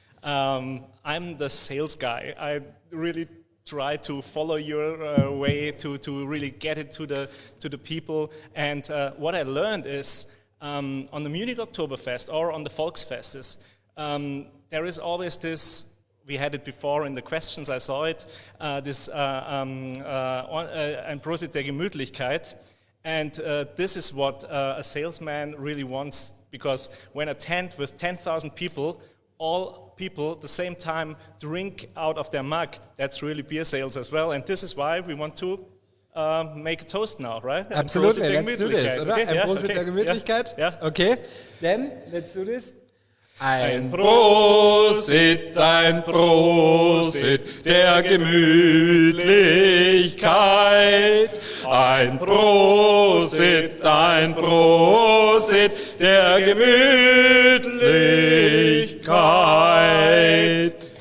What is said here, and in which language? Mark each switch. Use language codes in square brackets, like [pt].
[en] I'm the sales guy. I really try to follow your way to really get it to the people. And what I learned is on the Munich Oktoberfest or on the Volksfestes, there is always this. We had it before in the questions. I saw it. [de] This ein Prosit der Gemütlichkeit. [en] And this is what a salesman really wants, because when a tent with 10,000 people, all people at the same time drink out of their mug, that's really beer sales as well. And this is why we want to make a toast now, right? Absolutely, let's do this, oder? Okay, [de] Ein [en] yeah, [de] Prosit der Gemütlichkeit? [en] Yeah. Okay, then let's do this. [de] Ein Prosit der Gemütlichkeit. Ein Prosit der Gemütlichkeit.